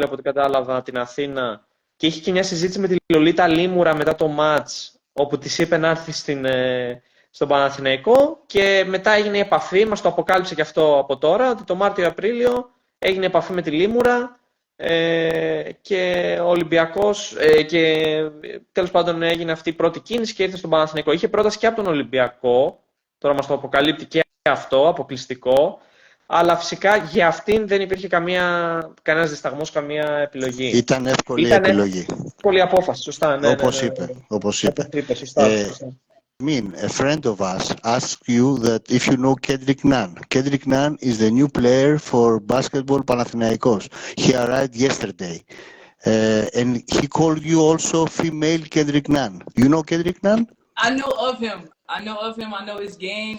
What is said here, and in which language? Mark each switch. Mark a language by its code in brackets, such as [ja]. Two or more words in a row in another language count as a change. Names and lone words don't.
[el] από ό,τι κατάλαβα, την Αθήνα, και είχε και μια συζήτηση με τη Λολίτα Λύμουρα μετά το μάτς, όπου της είπε να έρθει στον Παναθηναϊκό και μετά έγινε η επαφή, μας το αποκάλυψε και αυτό από τώρα, ότι το Μάρτιο-Απρίλιο έγινε επαφή με τη Λύμουρα και ο Ολυμπιακός και τέλος πάντων έγινε αυτή η πρώτη κίνηση και ήρθε στον Παναθηναϊκό. Είχε πρόταση και από τον Ολυμπιακό, τώρα μας το αποκαλύπτει και αυτό, αποκλειστικό, αλλά φυσικά για αυτήν δεν υπήρχε κανένας δισταγμός, καμία επιλογή. Ήταν εύκολη επιλογή. Εύκολη απόφαση, σωστά. Ναι, όπως είπε. Σωστά. [en] A friend of us asked you that if you know Kέντρικ Ναν. Kέντρικ Ναν is the new player for basketball Panathinaikos. He arrived yesterday. And he called you also female Kέντρικ Ναν. You know Kέντρικ Ναν? I know of him. I know his game.